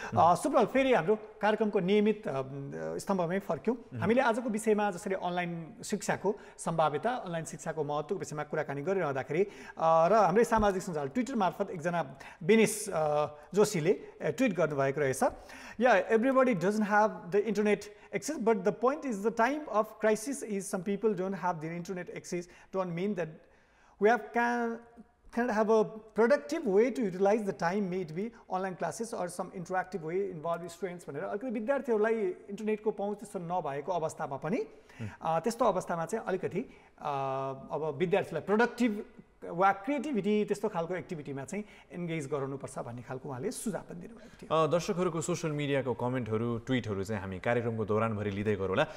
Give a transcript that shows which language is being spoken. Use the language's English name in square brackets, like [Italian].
[Nepali] सुब्रल, फेरि हाम्रो कार्यक्रमको नियमित स्तम्भमै फर्क्यौँ। हामीले आजको विषयमा जसरी अनलाइन शिक्षाको सम्भाव्यता, अनलाइन शिक्षाको महत्त्वको विषयमा कुराकानी गरिरहँदाखेरि र हाम्रै सामाजिक सञ्जाल ट्विटर मार्फत एकजना बेनिस जोशीले ट्विट गर्नुभएको रहेछ। [English] Everybody doesn't have the internet access, but the point is the time of crisis is some people don't have the internet access. Don't mean that we can have a productive way to utilize the time, may it be online classes or some interactive way involve students [Nepali] भनेर। अलिकति विद्यार्थीहरूलाई इन्टरनेटको पहुँच त्यस्तो नभएको अवस्थामा पनि त्यस्तो अवस्थामा चाहिँ अलिकति अब विद्यार्थीलाई प्रोडक्टिभ वा क्रिएटिभिटी त्यस्तो खालको एक्टिभिटीमा चाहिँ एन्गेज गराउनुपर्छ भन्ने खालको उहाँले सुझाव पनि दिनुभएको थियो। दर्शकहरूको सोसियल मिडियाको कमेन्टहरू, ट्विटहरू चाहिँ हामी कार्यक्रमको दौरानभरि लिँदै गरौँ होला।